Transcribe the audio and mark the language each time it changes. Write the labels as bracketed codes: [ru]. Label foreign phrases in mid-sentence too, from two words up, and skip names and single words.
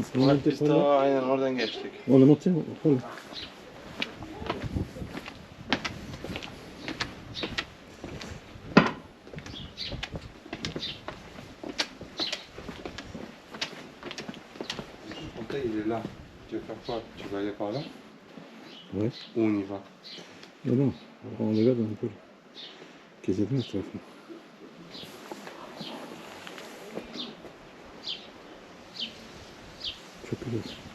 [tr] Murat biz daha aynen oradan geçtik. Oğlum otur. Oğlum. [fr] Monta il est là. Tu veux faire quoi? Tu veux aller par là? Ouais. Ou on y va? Non, non. On regarde un peu. [tr] Gezelim etrafını. Çok güzel.